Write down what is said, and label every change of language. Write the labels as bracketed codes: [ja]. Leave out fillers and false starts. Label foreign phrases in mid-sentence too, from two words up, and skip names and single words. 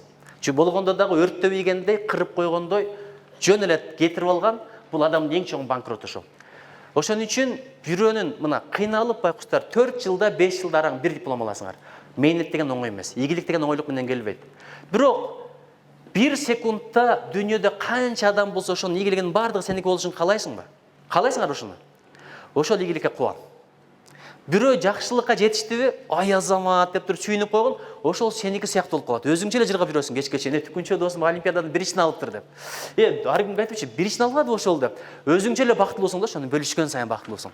[ky] Чү болгондо дагы өрттөп ийгендей, кырып койгондой жөн эле кетирип алган, бул адамдын эң чоң банкроту ошол. Ошон үчүн бирөөнүн мына кыйналып байкуштар 4 жылда 5 жылда араң бир диплом аласыңар. Мээнет деген оңой эмес, ийгилик деген оңойлук менен келбейт. Бирок 1 секундта дүниеде қанша адам болса, ошонун ийгилигинин бардыгы сеники болушун каалайсыңбы? Каалайсыңар ошону? Ошол ийгиликке кубан. Бирөө жакшылыкка жетиштиби, ай азамат деп туруп сүйүнүп койгон, ошол сеники сыяктуу болуп калат. Өзүңчө эле жыргап жүрөсүң кечке чейин. Түкүнчө досум олимпиададан биринчисин алыптыр деп. Ар кимге айтыпчы, биринчисин албады ошол деп. Өзүңчө эле бактылуусуң да, ошону бөлүшкөн сайын бактылуусуң.